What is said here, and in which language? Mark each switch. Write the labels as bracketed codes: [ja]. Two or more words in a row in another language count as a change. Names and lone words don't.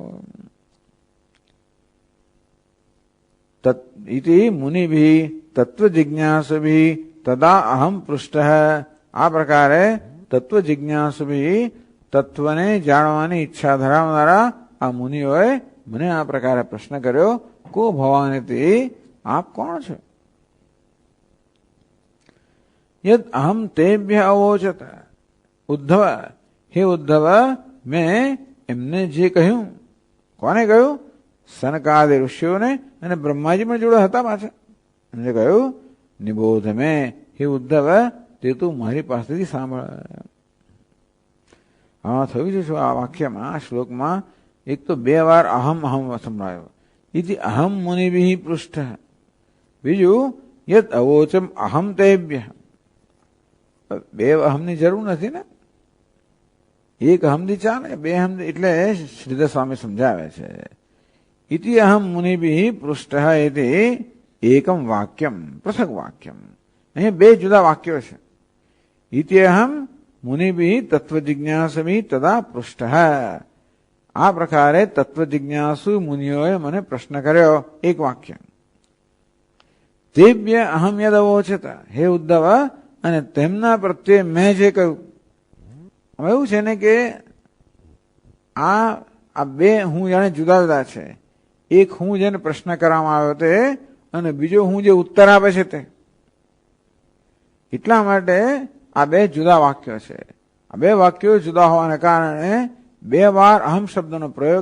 [sa] इति मुनिभिः तत्त्वजिज्ञासुभिः तदा अहम पृष्टः [gu] આ પ્રકારે તત્ત્વજિજ્ઞાસુભિઃ તત્વને જાણવાની ઇચ્છા ધરાવનારા આ મુનિઓએ મને આ પ્રકારે પ્રશ્ન કર્યો [sa] को भवानिति [gu] આપ કોણ છો [sa] यद अहम तेभ्य अवोचत उद्धव हे उद्धव [gu] મેં એમને જે કહું કોને કહું સનકાદિ ઋષિઓને અને બ્રહ્માજી પણ જોડે હતા પાછા એમણે કહું [sa] निबोध में हे उद्धव [gu] તે તું મારી પાસેથી સાંભળ હા થયું છે આ વાક્યમાં આ શ્લોકમાં એક તો 2 વાર અહમ અહમ સંભળાયો [sa] इति अहम मुनिभिः पृष्टः [gu] બીજું [sa] यद अवोचम अहम तेभ्य [gu] 2 અહમની જરૂર નથી ને એક અહમથી ચાલે 2 અહમ એટલે શ્રીધર સ્વામી સમજાવે છે [sa] इति अहम मुनिभिः पृष्टः इति एकम वाक्यम पृथक वाक्यम [gu] અહીં 2 જુદા વાક્યો છે [sa] इति अहम मुनिभिः तत्वजिज्ञासुभिः तदा पृष्टः [gu] આ પ્રકારે તત્વજિજ્ઞાસુ મુનિઓએ મને પ્રશ્ન કર્યો એક વાક્ય [sa] तेभ्य अहम यदवोचत हे उद्धव [gu] અને તેમના પ્રત્યે મેં જે કહ્યું હવે એવું છે ને કે આ 2 હું જાણે જુદા જુદા છે એક હું જેને પ્રશ્ન કરવામાં આવ્યો તે અને બીજો હું જે ઉત્તર આપે છે તે એટલા માટે આ 2 જુદા વાક્યો છે આ 2 વાક્યો જુદા હોવાને કારણે 2 વાર અહમ શબ્દનો પ્રયોગ